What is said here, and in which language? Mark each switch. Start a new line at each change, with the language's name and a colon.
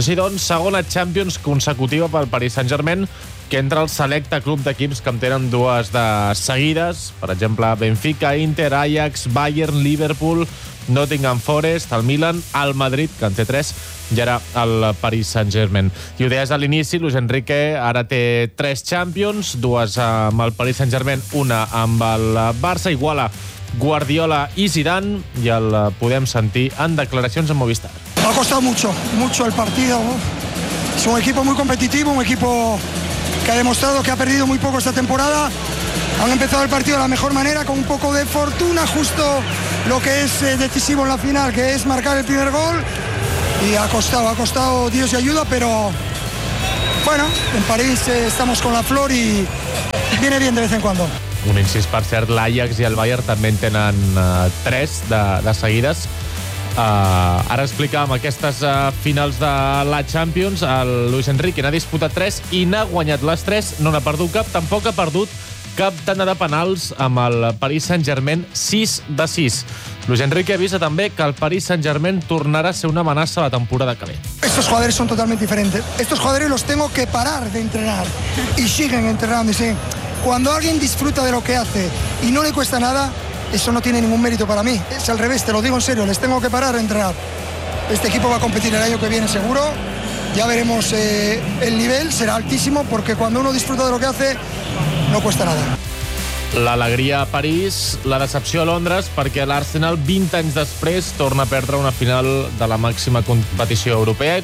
Catalan: Així doncs, segona Champions consecutiva pel Paris Saint-Germain, que entra el selecte club d'equips que en tenen dues de seguides, per exemple, Benfica, Inter, Ajax, Bayern, Liverpool, Nottingham Forest, el Milan, el Madrid, que en té tres, i ara el Paris Saint-Germain. I ho deies a l'inici, Luis Enrique ara té tres Champions, dues amb el Paris Saint-Germain, una amb el Barça, iguala Guardiola
Spanish: y Zidane, y al podemos sentir en declaraciones en Movistar. Ha costado mucho, mucho el partido. Es un equipo muy competitivo, un equipo que ha demostrado que ha perdido muy poco esta temporada. Han empezado el partido de la mejor manera, con un poco de fortuna, justo lo que es decisivo en la final, que es marcar el primer gol. Y ha costado Dios y ayuda, pero bueno, en París estamos con la flor y viene bien de vez en cuando.
Catalan: Un incís, per cert, l'Ajax i el Bayern també en tenen tres de seguides. Ara explicàvem aquestes finals de la Champions. El Luis Enrique n'ha disputat tres i n'ha guanyat les tres. No n'ha perdut cap, tampoc ha perdut cap tanda de penals amb el Paris Saint-Germain, 6 de 6. Luis Enrique avisa també que el Paris Saint-Germain tornarà a ser una amenaça a la temporada que ve.
Spanish: Estos jugadores son totalmente diferentes. Estos jugadores los tengo que parar de entrenar. Y siguen entrenando. Sí. Cuando alguien disfruta de lo que hace y no le cuesta nada, eso no tiene ningún mérito para mí. Es al revés, te lo digo en serio, les tengo que parar de entrenar. Este equipo va a competir el año que viene seguro. Ya veremos el nivel, será altísimo, porque cuando uno disfruta de lo que hace, no cuesta nada.
Catalan: L'alegria a París, la decepció a Londres, perquè l'Arsenal, 20 anys després, torna a perdre una final de la màxima competició europea.